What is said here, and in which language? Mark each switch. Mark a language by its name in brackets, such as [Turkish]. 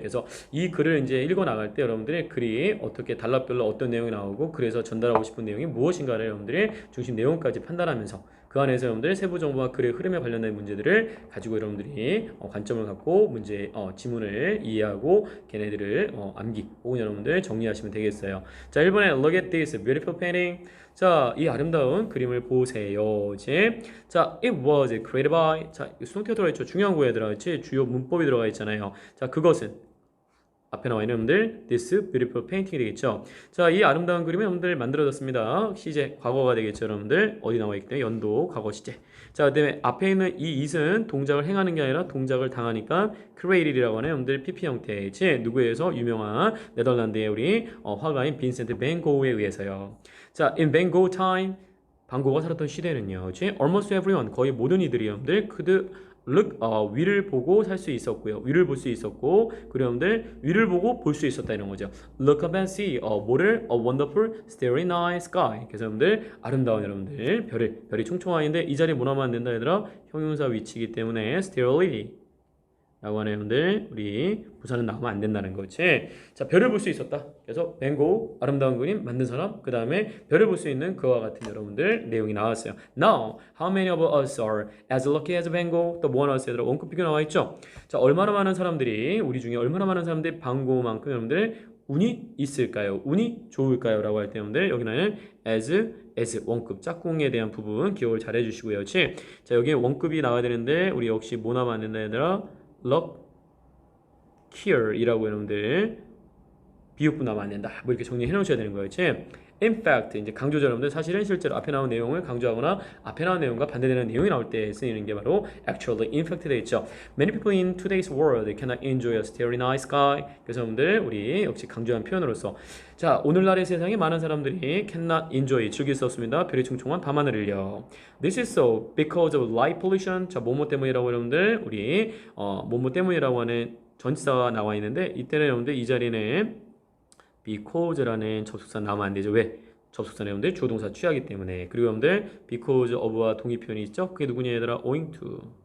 [Korean] 그래서 이 글을 이제 읽어 나갈 때 여러분들의 글이 어떻게 단락별로 어떤 내용이 나오고 그래서 전달하고 싶은 내용이 무엇인가를 여러분들이 중심 내용까지 판단하면서 그 안에서 여러분들 세부 정보와 글의 흐름에 관련된 문제들을 가지고 여러분들이 관점을 갖고 문제 지문을 이해하고 걔네들을 암기 혹은 여러분들 정리하시면 되겠어요. 자, 1번에 [English] Look at this beautiful painting. [Korean] 자, 이 아름다운 그림을 보세요. [English] 이제 자, it was created by. [Korean] 자, 수동태가 들어가 있죠. 중요한 거에 들어가 있지. 주요 문법이 들어가 있잖아요. 자, 그것은 앞에 나와 있는 여러분들 [English] this beautiful painting [Korean] 이 되겠죠. 자, 이 아름다운 그림이 여러분들 만들어졌습니다. 시제 과거가 되겠죠. 여러분들 어디 나와 있기 때문에 연도 과거 시제. 자, 그다음에 앞에 있는 이 it은 동작을 행하는 게 아니라 동작을 당하니까 created이라고 하는 여러분들 PP 형태의 누구에 의해서 유명한 네덜란드의 우리 화가인 빈센트 밴 고흐에 의해서요. 자, [English] in Van Gogh time [Korean] 반 고흐가 살았던 시대는요. [English] almost everyone [Korean] 거의 모든 이들이 여러분들 look, 위를 보고 살 수 있었고요. 위를 볼 수 있었고, 그리고 여러분들 위를 보고 볼 수 있었다 이런 거죠. [English] Look up and see, [Korean] 뭐를? [English] A wonderful, starry night sky. [Korean] 그래서 여러분들 아름다운 여러분들 별이 총총하는데 이 자리에 뭐 나오면 안 된다 얘들아? 형용사 위치이기 때문에 starry 라고 하는 여러분들 우리 부사는 나오면 안 된다는 거지. 자, 별을 볼 수 있었다. 그래서 밴고 아름다운 그림 만든 사람 그 다음에 별을 볼 수 있는 그와 같은 여러분들 내용이 나왔어요. [English] Now, how many of us are as lucky as Van Gogh? [Korean] 또 뭐가 나왔어요? 원급 비교 나와 있죠. 자, 얼마나 많은 사람들이 우리 중에 얼마나 많은 사람들이 반 고흐만큼 여러분들 운이 있을까요? 운이 좋을까요? 라고 할 때 여러분들 여기는 as 원급 짝꿍에 대한 부분 기억을 잘 해주시고요. 자, 여기에 원급이 나와야 되는데 우리 역시 뭐 나오면 안 된다 얘들아? [English] luck here [Korean] 이라고 여러분들 비읍부 나오면 안 된다. 뭐 이렇게 정리해 놓으셔야 되는 거예요. in fact 이제 강조죠 여러분들 사실은 실제로 앞에 나온 내용을 강조하거나 앞에 나온 내용과 반대되는 내용이 나올 때 쓰이는 게 바로 [English] actually in fact [Korean] 되어 있죠. [English] Many people in today's world cannot enjoy a starry night sky. [Korean] 그래서 여러분들 우리 역시 강조한 표현으로서 자, 오늘날의 세상에 많은 사람들이 [English] cannot enjoy [Korean] 즐길 수 없습니다. 별이 총총한 밤하늘을요. [English] This is so because of light pollution. [Korean] 자, 뭐뭐 때문이라고 여러분들 우리 뭐뭐 때문이라고 하는 전치사가 나와 있는데 이때는 여러분들 이 자리는 because라는 접속사 나오면 안 되죠. 왜? 접속사 여러분들 주어동사 취하기 때문에. 그리고 여러분들 because of와 동의 표현이 있죠. 그게 누구냐 얘들아? [English] owing to.